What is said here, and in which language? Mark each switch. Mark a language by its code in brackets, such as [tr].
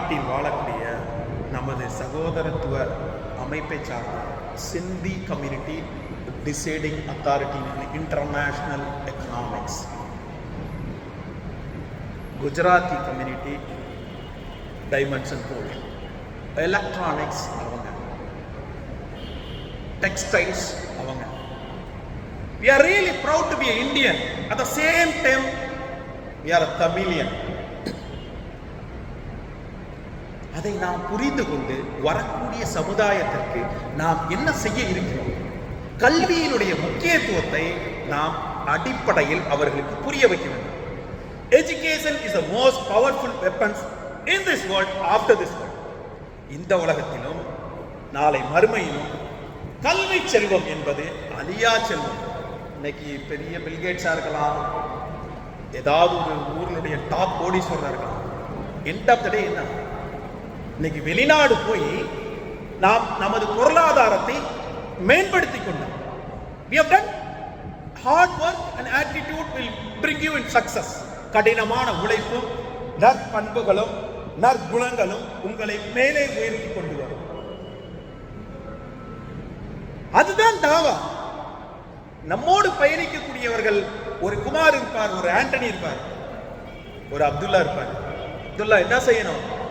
[ta] வாழக்கூடிய நமது சகோதரத்துவ அமைப்பை சார்ந்த [en] Sindhi community deciding authority in international economics, Gujarati community diamonds and gold, electronics அவங்க, textiles அவங்க. We are really proud to be an Indian. At the same time, we are a Tamilian. [ta] அதை நாம் புரிந்து கொண்டு வரக்கூடிய சமுதாயத்திற்கு நாம் என்ன செய்ய இருக்கிறோம், கல்வியினுடைய முக்கியத்துவத்தை நாம் அடிப்படையில் அவர்களுக்கு புரிய வைக்க வேண்டும். [en] Education is the most powerful weapons in this world after this world. [ta] இந்த உலகத்திலும் நாளை மறுமையிலும் கல்வி செல்வம் என்பது அழியா செல்வம். இன்னைக்கு பெரிய பில்கேட்ஸா இருக்கலாம், ஏதாவது ஒரு ஊர்களுடைய டாப் கோடீஸ்வரரா இருக்கலாம். [en] end of the day [ta] என்ன, இன்னைக்கு வெளிநாடு போய் நாம் நமது பொருளாதாரத்தை மேம்படுத்திக் கொண்டோம். [en] We have done hard work and attitude will bring you in success. [ta] கடினமான உழைப்பும் நற்பண்புகளும் நற்குணங்களும் உங்களை மேலே உயர்த்தி கொண்டு வரும். அதுதான் தாவா. நம்மோடு பயணிக்கக்கூடியவர்கள், ஒரு குமார் இருப்பார், ஒரு ஆண்டனி இருப்பார், ஒரு அப்துல்லா இருப்பார். அப்துல்லா என்ன செய்யணும்?